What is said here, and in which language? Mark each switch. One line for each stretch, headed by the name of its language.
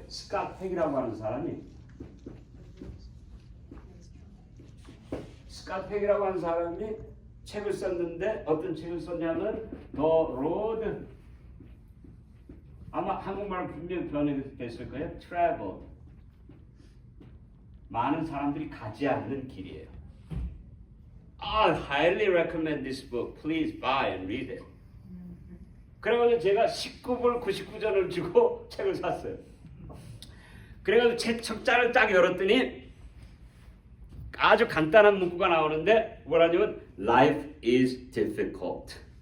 Korean: 스캇 팩이라고 하는 사람이 스캇 팩이라고 하는 사람이 책을 썼는데 어떤 책을 썼냐면 The Road, 아마 한국말로 분명히 번역됐을 거예요. Travel, 많은 사람들이 가지 않는 길이에요.
English: I highly recommend this book. Please buy and read it.
Korean: 그래가지고 제가 19불 99전을 주고 책을 샀어요. 그래가지고 책 책자를 딱 열었더니 아주 간단한 문구가 나오는데 뭐라냐면
English: Life is difficult.